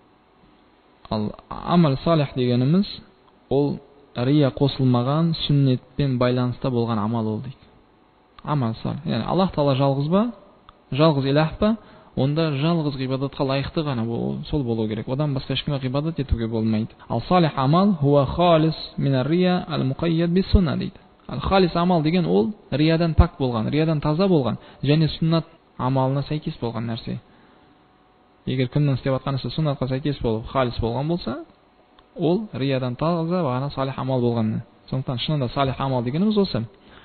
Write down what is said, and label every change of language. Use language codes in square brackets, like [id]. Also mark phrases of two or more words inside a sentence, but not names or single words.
[kk] Ал амал салих дегеніміз ол рия қосылмаған сүннетпен байланыста болған амал ол дейді. Амал салих. Яғни Аллах Тағала жалғыз ба, жалғыз илах па, онда жалғыз ғибадатқа лайықты ғана сол болу керек. Одан басқа ешкімге ғибадат етуге болмайды. [ar] الصالح العمل هو الخالص من الرياء المقيد بالسنة дейді. [kk] Ал халис амал деген ол риядан пак болған, риядан таза болған және сүннат амалына сәйкес болған нәрсе. Егер кімнің істеп жатқан ісі сүннатқа сәйкес болып, халис болған болса, ол риядан таза бағана салих амал болған. Сондықтан шынында салих амал дегеніміз осы.